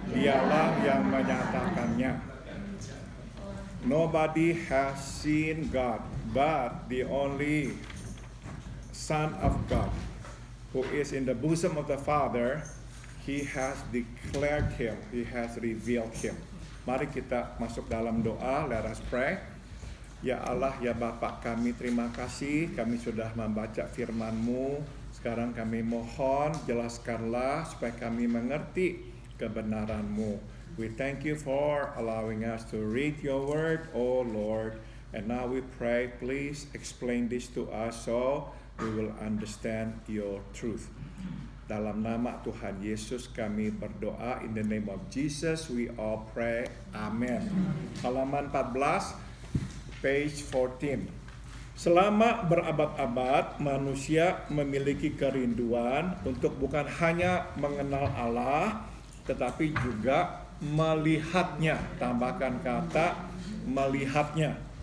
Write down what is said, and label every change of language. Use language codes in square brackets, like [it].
[id] Dialah yang menyatakannya. [en] Nobody has seen God, but the only Son of God, who is in the bosom of the Father, He has declared Him, He has revealed Him. [id] Mari kita masuk dalam doa. [en] Let us pray. [id] Ya Allah, ya Bapa kami, terima kasih kami sudah membaca firman-Mu. Sekarang kami mohon jelaskanlah supaya kami mengerti kebenaran-Mu. [en] We thank you for allowing us to read your word, oh Lord. And now we pray, please explain this to us so we will understand your truth. [id] Dalam nama Tuhan Yesus kami berdoa. [en] In the name of Jesus we all pray. [id] Amen. Halaman 14. [en] Page 14. [id] Selama berabad-abad manusia memiliki kerinduan untuk bukan hanya mengenal Allah tetapi juga melihatnya. Tambahkan kata melihatnya.